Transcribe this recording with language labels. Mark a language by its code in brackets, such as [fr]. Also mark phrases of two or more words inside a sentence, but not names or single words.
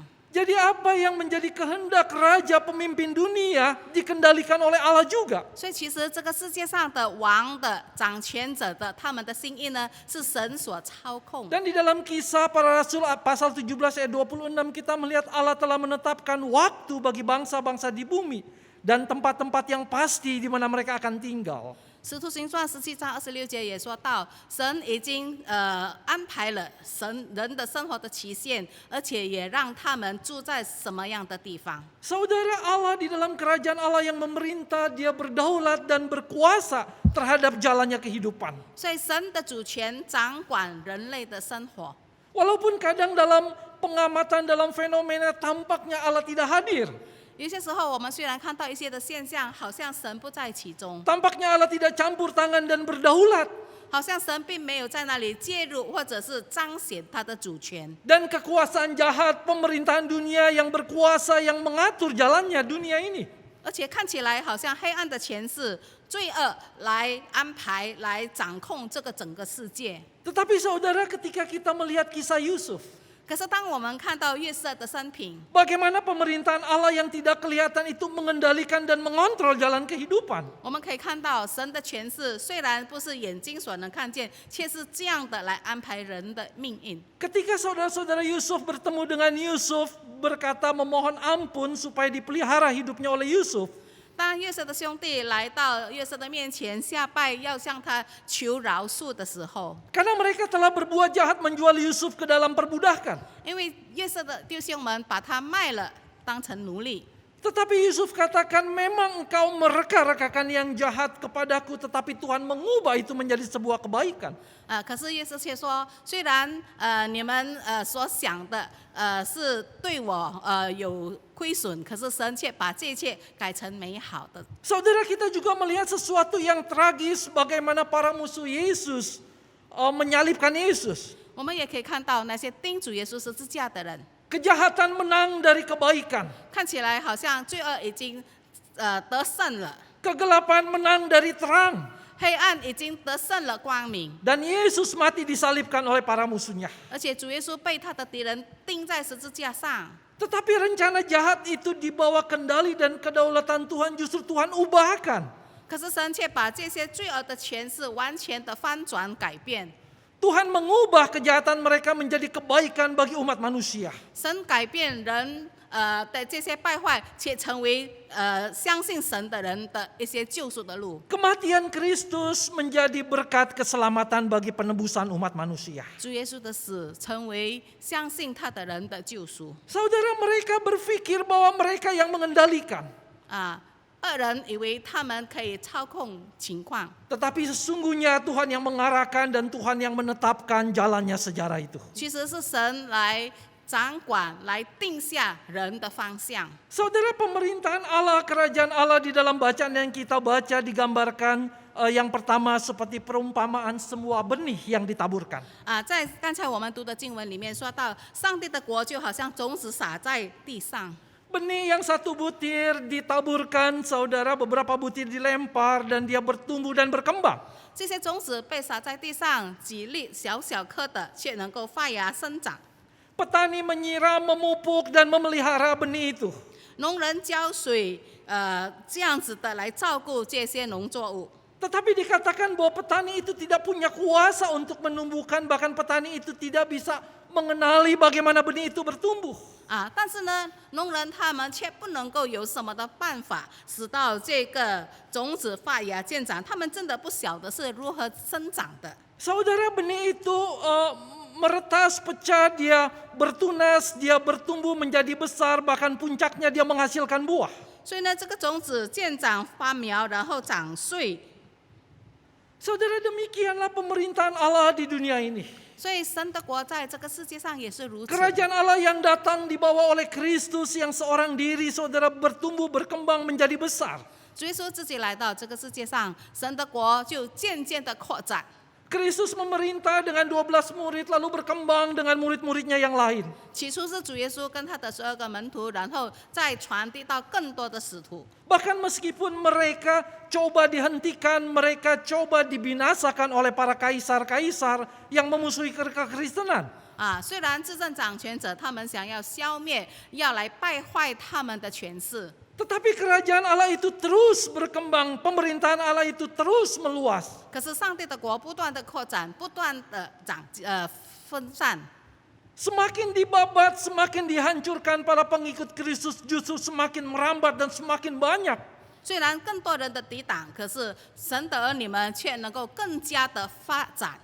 [id] Jadi apa yang menjadi kehendak raja pemimpin dunia dikendalikan oleh Allah juga. [zh] 所以其实这个世界上的王的掌权者的他们的心意呢，是神所操控。 [id] Dan di dalam Kisah Para Rasul pasal 17 ayat 26 kita melihat Allah telah menetapkan waktu bagi bangsa-bangsa di bumi dan tempat-tempat yang pasti di mana mereka akan tinggal. [zh] 使徒行传17章26节也说到，神已经安排了人的生活的期限，而且也让他们住在什么样的地方。 [id] Saudara, Allah di dalam kerajaan Allah yang memerintah, dia berdaulat dan berkuasa terhadap jalannya kehidupan. [zh] 所以神的主权掌管人类的生活。 [id] Walaupun kadang dalam pengamatan, dalam fenomena tampaknya Allah tidak hadir. [zh] 有些时候，我们虽然看到一些的现象，好像神不在其中， [id] Tampaknya Allah tidak campur tangan dan berdaulat. [zh] 好像神并没有在那里介入，或者是彰显他的主权。 [id] Dan kekuasaan jahat pemerintahan dunia yang berkuasa yang mengatur jalannya dunia ini. [zh] 而且看起来好像黑暗的权势、罪恶来安排、来掌控这个整个世界。 [id] Tetapi saudara, ketika kita melihat kisah Yusuf, [zh] 可是当我们看到约瑟的生平， [id] bagaimana pemerintahan Allah yang tidak kelihatan itu mengendalikan dan mengontrol jalan kehidupan. [zh] 我们可以看到神的权势虽然不是眼睛所能看见，却是这样的来安排人的命运。 [id] Ketika saudara-saudara Yusuf bertemu dengan Yusuf, berkata memohon ampun supaya dipelihara hidupnya oleh Yusuf. [zh] 当约瑟的兄弟来到约瑟的面前下拜，要向他求饶恕的时候， [id] Karena mereka telah berbuat jahat menjual Yusuf ke dalam perbudakan. [zh] 因为约瑟的弟兄们把他卖了，当成奴隶。 [id] Tetapi Yusuf katakan, memang engkau mereka-rekakan yang jahat kepadaku, tetapi Tuhan mengubah itu menjadi sebuah kebaikan. [zh] 可是约瑟却说，虽然你们所想的是对我有亏损，可是神却把这一切改成美好的。 [id] Saudara, kita juga melihat sesuatu yang tragis bagaimana para musuh Yesus menyalibkan Yesus. [zh] 我们也可以看到那些钉主耶稣十字架的人， [id] Kejahatan menang dari kebaikan. [zh] 看起来好像罪恶已经得胜了， [id] Kegelapan menang dari terang. [zh] 黑暗已经得胜了光明， [id] Dan Yesus mati disalibkan oleh para musuhnya. [zh] 而且主耶稣被他的敌人钉在十字架上。 [id] Tetapi rencana jahat itu dibawa kendali dan kedaulatan Tuhan justru Tuhan ubahkan. [zh] 可是神却把这些罪恶的权势完全的翻转改变， [id] Tuhan mengubah kejahatan mereka menjadi kebaikan bagi umat manusia. [zh] 神改变人的这些败坏，且成为相信神的人的一些救赎的路。 [id] Kematian Kristus menjadi berkat keselamatan bagi penebusan umat manusia. [zh] 主耶稣的死成为相信他的人的救赎。 [id] Saudara, mereka berpikir bahwa mereka yang mengendalikan. [zh] 恶人以为他们可以操控情况， [id] Tetapi sesungguhnya Tuhan yang mengarahkan dan Tuhan yang menetapkan jalannya sejarah itu. [zh] 其实是神来掌管，来定下人的方向。 [id] Saudara, pemerintahan Allah, kerajaan Allah di dalam bacaan yang kita baca digambarkan yang pertama seperti perumpamaan semua benih yang ditaburkan. [zh] 在刚才我们读的经文里面说到，上帝的国就好像种子撒在地上。 [id] Benih yang satu butir ditaburkan, saudara, beberapa butir dilempar dan dia bertumbuh dan berkembang. [zh] 这些种子被撒在地上，几粒小小颗的，却能够发芽生长。 [id] Petani menyiram, memupuk dan memelihara benih itu. [zh] 农人浇水，这样子的来照顾这些农作物。 [id] Tetapi dikatakan bahwa petani itu tidak punya kuasa untuk menumbuhkan, bahkan petani itu tidak bisa mengenali bagaimana benih itu bertumbuh. [zh] 但是呢，农人他们却不能够有什么的办法，使到这个种子发芽见长。他们真的不晓得是如何生长的。 [id] Saudara, benih itu meretas, pecah, dia bertunas, dia bertumbuh menjadi besar, bahkan puncaknya dia menghasilkan buah. [zh] 所以呢，这个种子见长发苗，然后长穗。 [id] Saudara, demikianlah pemerintahan Allah di dunia ini. [zh] 所以神的国在这个世界上也是如此。 [id] Kerajaan Allah yang datang dibawa oleh Kristus yang seorang diri, saudara, bertumbuh, berkembang menjadi besar. [zh] 主耶稣自己来到这个世界上，神的国就渐渐的扩展。 [id] Kristus memerintah dengan 12 murid lalu berkembang dengan murid-muridnya yang lain. [zh] 起初是主耶稣跟他的12个门徒，然后再传递到更多的使徒。 [id] Bahkan meskipun mereka coba dihentikan, mereka coba dibinasakan oleh para kaisar-kaisar yang memusuhi kekristenan. [zh] 虽然执政掌权者他们想要消灭，要来败坏他们的权势， [id] Tetapi kerajaan Allah itu terus berkembang, pemerintahan Allah itu terus meluas. [zh] 可是上帝的国不断的扩展，不断的分散。 [id] Semakin dibabat, semakin dihancurkan para pengikut Kristus justru semakin merambat dan semakin banyak. [zh] 虽然更多人的抵挡，可是神的儿女们却能够更加的发展，